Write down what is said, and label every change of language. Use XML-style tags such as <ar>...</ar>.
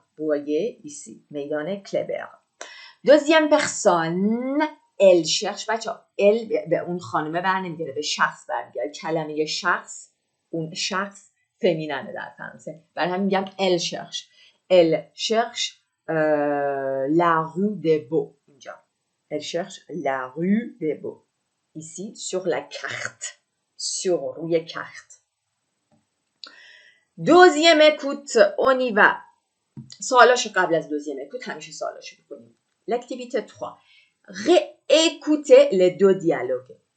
<fr>Vous voyez ici, میدان کلبر. Deuxième personne, elle cherche,</fr> <fa>بچه‌ها elle به اون خانمه برنمیگره، به شخص برمیگره. کلمه شخص، اون شخص فمیننه در فرانسه، برای همین میگم</fa> <fr>elle cherche la rue des Beaux</fr> <fa>اینجا.</fa> <fr>Elle cherche la rue des Beaux. Ici, sur la carte. روی carte. Deuxième écoute, on y va.</fr> <fa>سوالاشو قبل از دوزیم écoute همیشه سوالاشو بکنیم.</fa> <fr>L'activité 3. Réécoutez les deux dialogues.</fr>